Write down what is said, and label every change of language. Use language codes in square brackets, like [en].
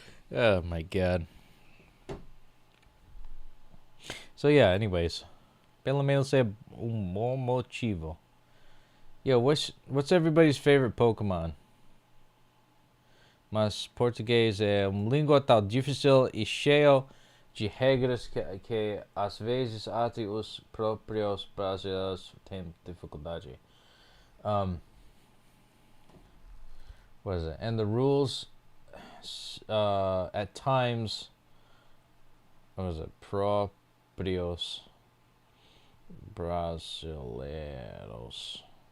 [en] Oh my god. So yeah, anyways. [pt] Pelo menos é bom motivo. [en] Yo, what's everybody's favorite Pokemon? [pt] Mas português é língua tão difícil e cheio de regras que às vezes até os próprios brasileiros têm dificuldade. [en] What is it? And the rules at times, what is it? [pt] Proprios brasileiros.